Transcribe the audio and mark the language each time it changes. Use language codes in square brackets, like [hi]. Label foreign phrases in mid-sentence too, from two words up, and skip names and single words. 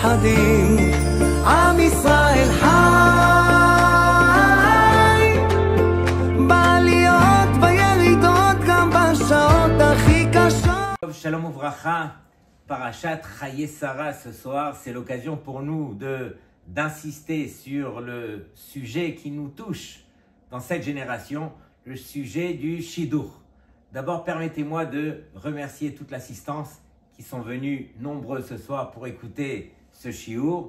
[he] חיים, עם ישראל חי, בעליות בירידות גם בשעות הכי קשות. שלום וברכה, [fr] Parashat Chaye Sarah ce soir, c'est l'occasion pour nous d'insister sur le sujet qui nous touche dans cette génération, le sujet du Shidur. D'abord, permettez-moi de remercier toute l'assistance qui sont venus nombreux ce soir pour écouter ce shiur.